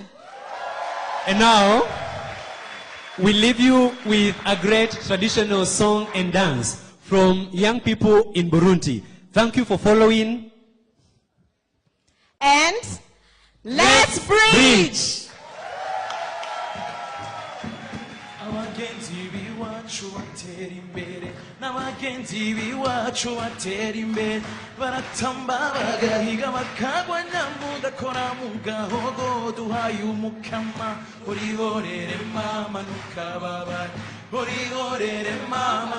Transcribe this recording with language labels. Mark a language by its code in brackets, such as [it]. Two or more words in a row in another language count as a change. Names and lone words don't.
[en] And now, we leave you with a great traditional song and dance from young people in Burundi. Thank you for following. And let's bridge! [rn] n'abagenzi b'iwacu batera imbere baratamba bagahiga bakagwa nyamugakora mu gahogo duhaye umukama urihorere mama ntukababare urihorere mama